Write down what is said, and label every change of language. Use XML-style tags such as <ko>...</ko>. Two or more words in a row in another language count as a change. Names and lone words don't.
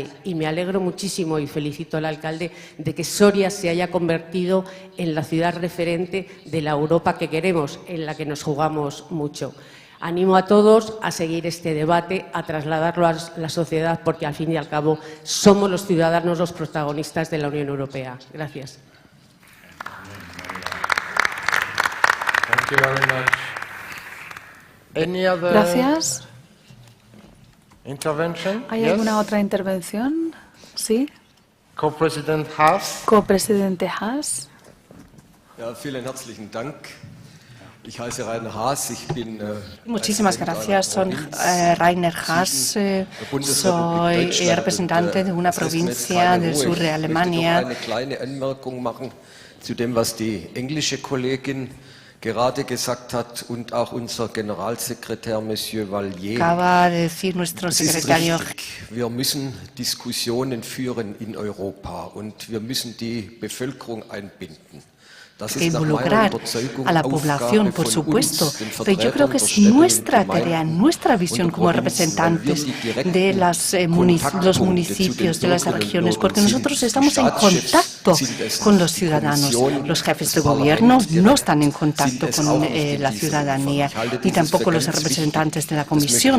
<es>Y me alegro muchísimo y felicito al alcalde de que Soria se haya convertido en la ciudad referente de la Europa que queremos, en la que nos jugamos mucho. Animo a todos a seguir este debate, a trasladarlo a la sociedad, porque al fin y al cabo somos los ciudadanos los protagonistas de la Unión Europea. Gracias.</es> <en>Thank you very much. Any other</en> <es>Gracias.</es> <en>intervention?</en> <es>¿Hay</es> <en>Yes?</en> <es>alguna otra intervención? Sí.</es> <en>Co-President Haas.</en> <es>Copresidente Haas.</es> <de>Ja, vielen herzlichen Dank. Ich heiße Rainer Haas. Ich bin</de> <es>Muchísimas gracias. Soy Rainer Haas. Soy representante de una provincia del sur de Alemania.</es> <de>eine kleine Anmerkung machen zu dem, was die englische Kollegin gerade gesagt hat und auch unser Generalsekretär Monsieur Vallier.</de> <es>Acaba de decir nuestro</es> <de>Es ist</de> <es>secretario.</es> <de>richtig. Wir müssen Diskussionen führen in Europa und wir müssen die Bevölkerung einbinden.</de> <es>Que involucrar a la población, por supuesto, pero yo creo que es nuestra tarea, nuestra visión como representantes de los municipios, de las regiones, porque nosotros estamos en contacto con los ciudadanos. Los jefes de gobierno no están en contacto con la ciudadanía, ni tampoco los representantes de la Comisión.</es>